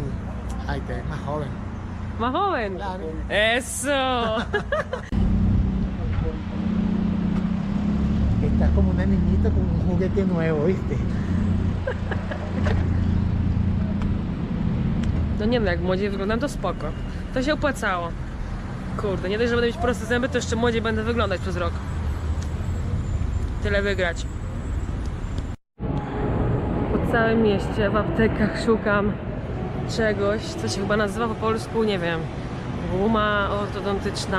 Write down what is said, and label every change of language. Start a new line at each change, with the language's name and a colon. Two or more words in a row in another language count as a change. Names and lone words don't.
Spanish: Ay, te ves más joven. ¿Más joven? Claro. Eso. Estás como una niñita con un juguete nuevo, ¿viste?
Polish: No nie wiem, jak młodziej wyglądam, to spoko. To się opłacało. Kurde, nie dość, że będę mieć proste zęby, to jeszcze młodziej będę wyglądać przez rok. Tyle wygrać. Po całym mieście w aptekach szukam czegoś, co się chyba nazywa po polsku, nie wiem, guma ortodontyczna.